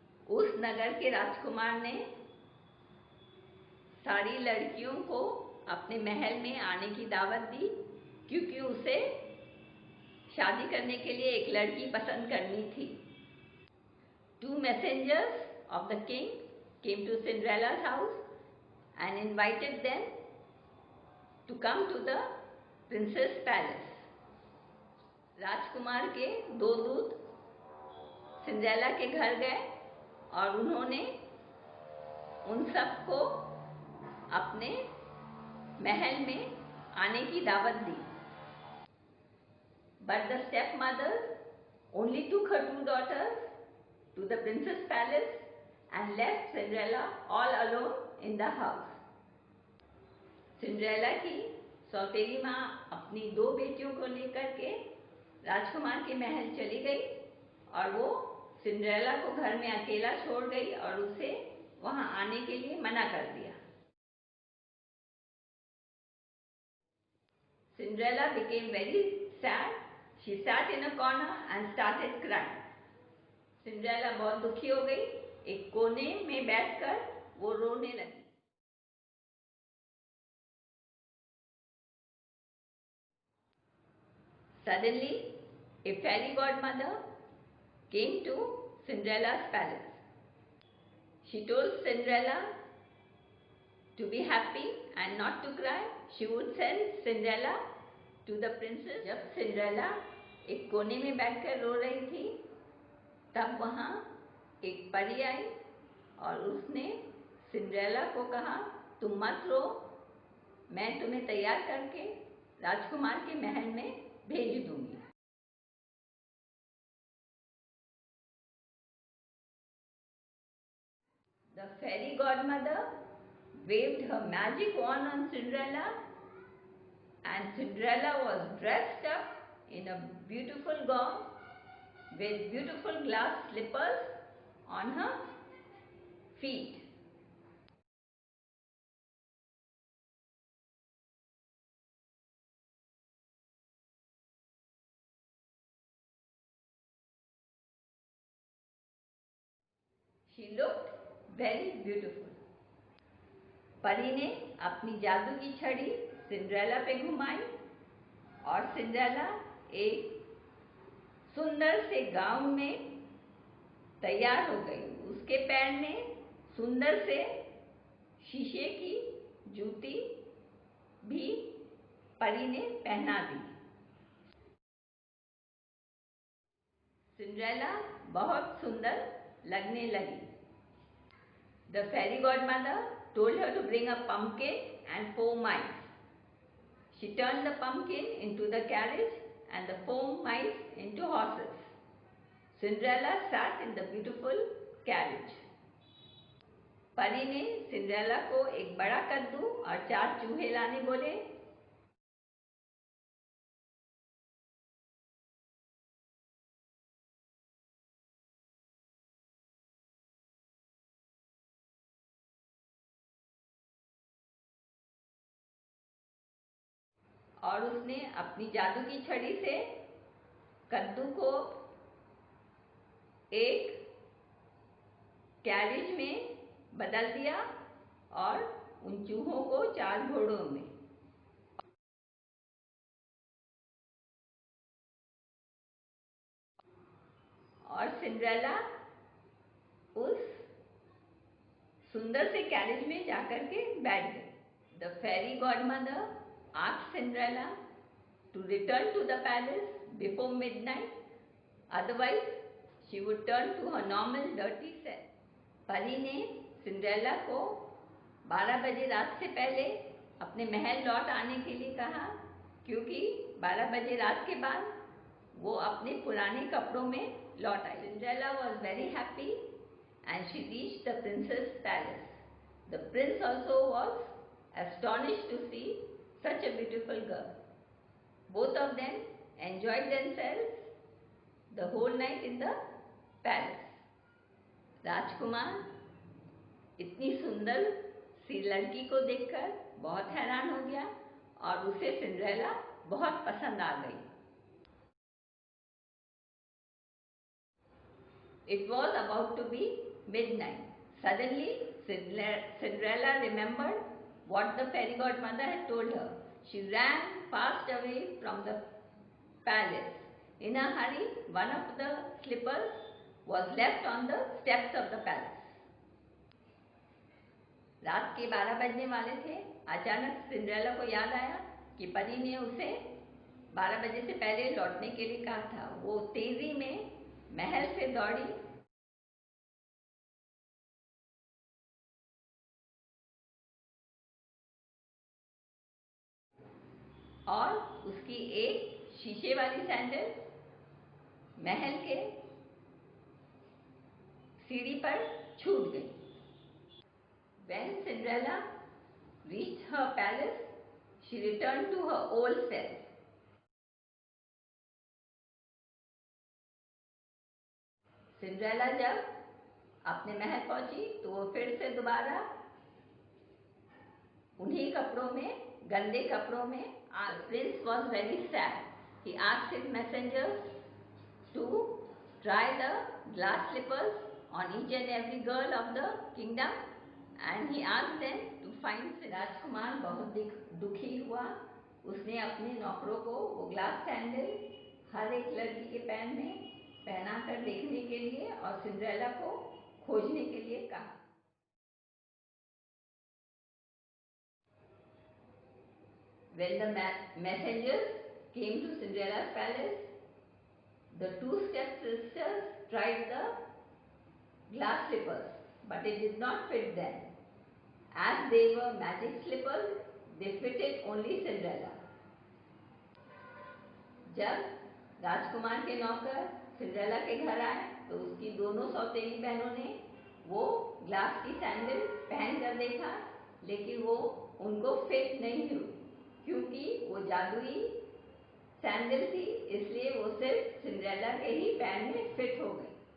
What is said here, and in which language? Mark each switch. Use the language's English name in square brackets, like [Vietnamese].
[Hindi] उस नगर के राजकुमार ने सारी लड़कियों को अपने महल में आने की दावत दी क्योंकि उसे शादी करने के लिए एक लड़की पसंद करनी थी. [English] Two messengers of the king came to Cinderella's house and invited them to come to the princess palace. [Hindi] राजकुमार के दो दूत सिंड्रेला के घर गए और उन्होंने उन सबको अपने महल में आने की दावत दी. [English] But the stepmothers only took her two daughters to the princess palace and left Cinderella all alone in the house. [Hindi] Cinderella की सौतेली माँ अपनी दो बेटियों को लेकर के राजकुमार के महल चली गई और वो सिंड्रेला को घर में अकेला छोड़ गई और उसे वहां आने के लिए मना कर दिया। [English] Cinderella became very sad. She sat in a corner and started crying. [Hindi] Cinderella बहुत दुखी हो गई, एक कोने में बैठकर वो रोने लगी। [English] Suddenly, a fairy godmother came to Cinderella's palace. She told Cinderella to be happy and not to cry. She would send Cinderella to the princess. [Hindi] जब सिंड्रेला एक कोने में बैठकर रो रही थी, तब वहां एक परी आई और उसने सिंड्रेला को कहा, तुम मत रो, मैं तुम्हें तैयार करके राजकुमार के महल में भेज दूंगी। [English] The fairy godmother waved her magic wand on Cinderella, and Cinderella was dressed up in a beautiful gown with beautiful glass slippers on her feet. She looked very beautiful. [Hindi] परी ने अपनी जादू की छड़ी सिंड्रेला पे घुमाई और सिंड्रेला एक सुंदर से गाउन में तैयार हो गई। उसके पैर में सुंदर से शीशे की जूती भी परी ने पहना दी। सिंड्रेला बहुत सुंदर लगने लगी। [English] The fairy godmother told her to bring a pumpkin and 4 mice. She turned the pumpkin into the carriage and the 4 mice into horses. Cinderella sat in the beautiful carriage. [Hindi] परी ने सिंड्रेला को एक बड़ा कद्दू और 4 चूहे लाने बोले। और उसने अपनी जादू की छड़ी से कद्दू को एक कैरिज में बदल दिया और उन चूहों को 4 घोड़ों में। और सिंड्रेला उस सुंदर से कैरिज में जाकर के बैठ गई। [English] The fairy godmother asked Cinderella to return to the palace before midnight, otherwise she would turn to her normal dirty self. [Hindi] परी ने सिंड्रेला को 12 बजे रात से पहले अपने महल लौट आने के लिए कहा, क्योंकि 12 बजे रात के बाद वो अपने पुराने कपड़ों में लौट आई। [English] Cinderella was very happy and she reached the prince's palace. The prince also was astonished to see such a beautiful girl. Both of them enjoyed themselves the whole night in the palace. [Hindi] राजकुमार इतनी सुंदर सी लड़की को देखकर बहुत हैरान हो गया और उसे सिंड्रेला बहुत पसंद आ गई। [English] It was about to be midnight. Suddenly, Cinderella remembered what the fairy godmother had told her. She ran fast away from the palace. In a hurry, one of the slippers was left on the steps of the palace. [Hindi] रात के 12 बजने वाले थे। अचानक Cinderella को याद आया कि परी ने उसे 12 बजे से पहले लौटने के लिए कहा था। वो तेजी में महल से दौड़ी और उसकी एक शीशे वाली सैंडल महल के सीढ़ी पर छूट गई। [English] When Cinderella reached her palace, she returned to her old self. [Hindi] Cinderella जब अपने महल पहुंची तो वो फिर से दोबारा उन्हीं कपड़ों में, गंदे कपड़ों में। [English] Prince was very sad. He asked his messengers to try the glass slippers on each and every girl of the kingdom, and he asked them to find. [Hindi] राजकुमार बहुत दुखी हुआ. उसने अपने नौकरों को वो ग्लास सैंडल हर एक लड़की के पैर में पहनाकर देखने के लिए और सिंड्रेला को खोजने के लिए कहा. [English] When the messengers came to Cinderella's palace, the two stepsisters tried the glass slippers, but it did not fit them. As they were magic slippers, they fitted only Cinderella. [Hindi] जब राजकुमार के नौकर सिंड्रेला के घर आए तो उसकी दोनों सौतेली बहनों ने वो ग्लास की सैंडल पहन कर देखा, लेकिन वो उनको फिट नहीं हुई क्योंकि वो जादुई सैंडल थी, इसलिए वो सिर्फ सिंड्रेला के ही पैर में फिट हो गई.